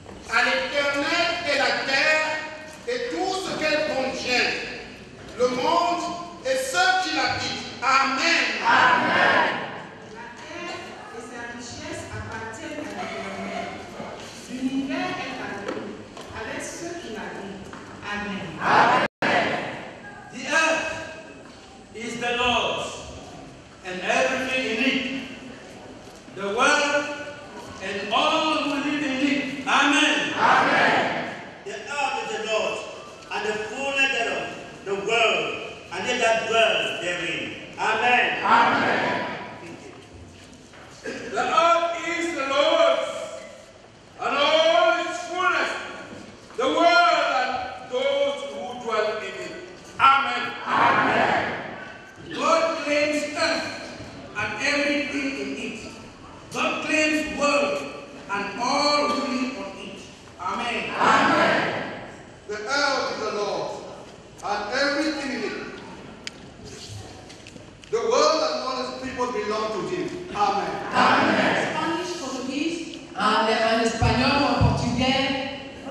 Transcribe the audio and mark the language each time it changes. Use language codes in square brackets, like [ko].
[fr] À l'Éternel et la terre et tout ce qu'elle contient, le monde et ceux qui l'habitent. Amen. Amen. La terre et sa richesse appartiennent à l'Éternel. L'univers est à lui, avec ceux qui l'habitent. Amen. Amen. [en] The earth is the Lord's and everything in it, the world and all who live in it. Amen. Amen. The earth is the Lord, and the fullness thereof, the world, and they that dwell therein. Amen. Amen. The earth is the Lord's and all its fullness, the world and those who dwell in it. Amen. Amen. God claims earth and everything in it. God claims world and all who live on it. Amen. Amen. The earth is the Lord's and everything in it. The world and all its people belong to him. Amen. Amen. Spanish, Portuguese, [fr] En espagnol ou en portugais,